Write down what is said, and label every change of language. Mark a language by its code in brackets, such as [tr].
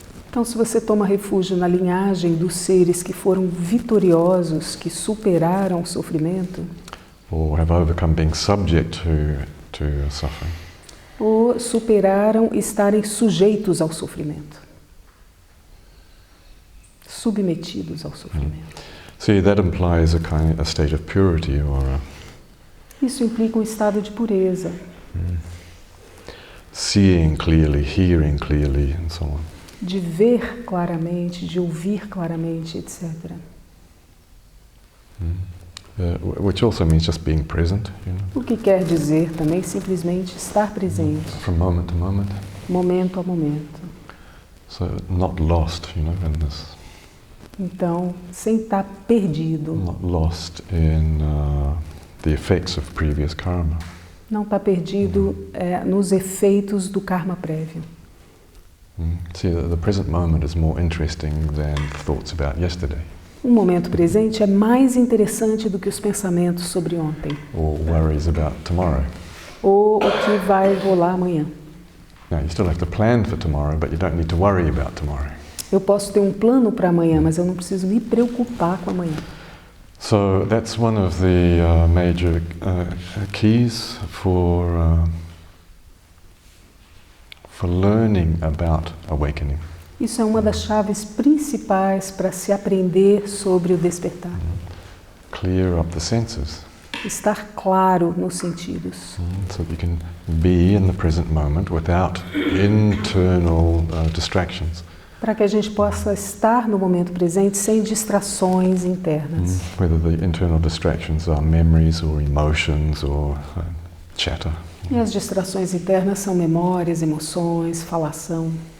[pt] Então, se você toma refúgio na linhagem dos seres que foram vitoriosos, que superaram o sofrimento, [en] or have overcome being subject to suffering, [pt] ou superaram estarem sujeitos ao sofrimento, submetidos ao sofrimento. [en] See, that implies a state of purity, or [pt] Isso implica um estado de pureza, [en] seeing clearly, hearing clearly, and so on. [pt] de ver claramente, de ouvir claramente, etc. [en] Which also means just being present, [pt] O que quer dizer também simplesmente estar presente, [en] from moment to moment. [pt] momento a momento. [en] So not lost, in this [pt] Então, sem estar perdido. [en] not lost in the effects of previous karma. [pt] Não está perdido nos efeitos do karma prévio. [en] See, the present moment is more interesting than thoughts about yesterday, [pt] O momento presente é mais interessante do que os pensamentos sobre ontem, [en] or worries about tomorrow. [pt] ou o que vai rolar amanhã. [en] Now, you still have to plan for tomorrow, but you don't need to worry about tomorrow. [pt] Eu posso ter um plano para amanhã, mas eu não preciso me preocupar com amanhã. [en] So that's one of the major keys for learning about awakening. [pt] Isso é uma das chaves principais para se aprender sobre o despertar. [en] Clear up the senses, [pt] Estar claro nos sentidos, [en] so that you can be in the present moment without internal distractions. [pt] para que a gente possa estar no momento presente sem distrações internas. [en] Whether the internal distractions are memories or emotions or chatter. [pt] E as distrações internas são memórias, emoções, falatório.